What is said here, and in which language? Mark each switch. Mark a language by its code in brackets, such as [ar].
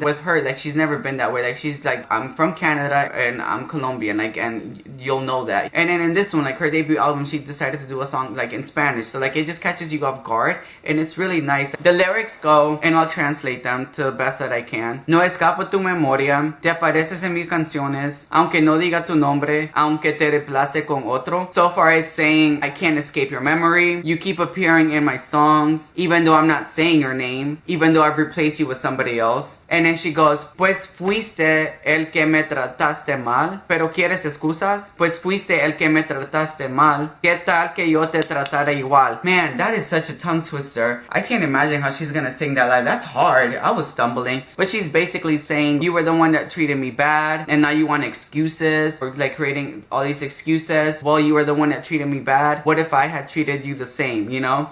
[en] With her, like, she's never been that way. Like, she's like, I'm from Canada and I'm Colombian, like, and you'll know that. And then in this one, like, her debut album, she decided to do a song like in Spanish, so like it just catches you off guard, and it's really nice. The lyrics go, and I'll translate them to the best that I can. [es] No escapo tu memoria, te apareces en mis canciones, aunque no diga tu nombre, aunque te reemplace con otro. [en] So far it's saying, I can't escape your memory, you keep appearing in my songs, even though I'm not saying your name, even though I've replaced you with somebody else. And then she goes, [es] pues fuiste el que me trataste mal, pero quieres excusas, pues fuiste el que me trataste mal, ¿qué tal que yo te tratara igual? [en] Man, that is such a tongue twister. I can't imagine how she's gonna sing that live. That's hard. I was stumbling. But she's basically saying, you were the one that treated me bad, and now you want excuses, or like creating all these excuses. Well, you were the one that treated me bad. What if I had treated you the same, you know?